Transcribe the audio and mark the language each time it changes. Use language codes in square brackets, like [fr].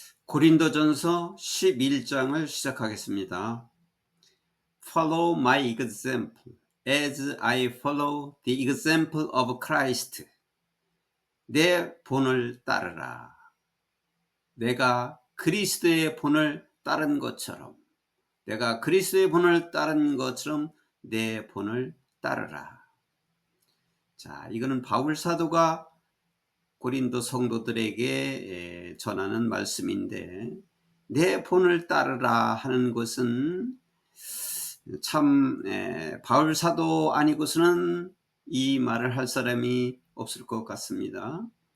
[ko] 고린도전서 11장을 시작하겠습니다. [en] Follow my example as I follow the example of Christ. [ko] 내 본을 따르라. 내가 그리스도의 본을 따른 것처럼, 내가 그리스도의 본을 따른 것처럼 내 본을 따르라. 자, 이거는 바울 사도가 고린도 성도들에게 전하는 말씀인데, 내 본을 따르라 하는 것은 참 바울 사도 아니고서는 이 말을 할 사람이 없을 것 같습니다.